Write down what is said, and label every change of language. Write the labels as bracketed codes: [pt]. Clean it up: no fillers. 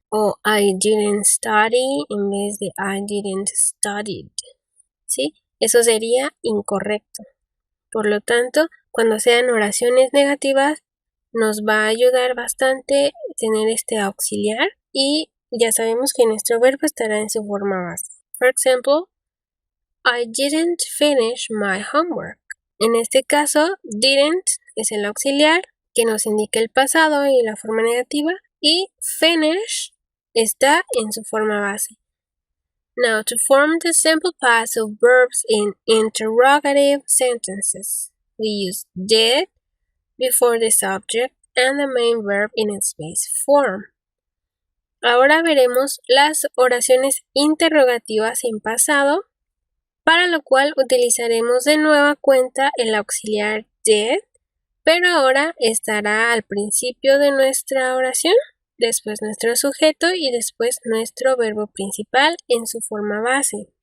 [en] O I didn't study [es] en vez de [en] I didn't studied. [es] ¿Sí? Eso sería incorrecto. Por lo tanto, cuando sean oraciones negativas, nos va a ayudar bastante tener este auxiliar y ya sabemos que nuestro verbo estará en su forma base. [en] For example, I didn't finish my homework. [es] En este caso, didn't es el auxiliar que nos indica el pasado y la forma negativa y finish está en su forma base. [en] Now, to form the simple past of verbs in interrogative sentences, we use did before the subject and the main verb in its base form. [es] Ahora veremos las oraciones interrogativas en pasado, para lo cual utilizaremos de nueva cuenta el auxiliar did, pero ahora estará al principio de nuestra oración, después nuestro sujeto y después nuestro verbo principal en su forma base.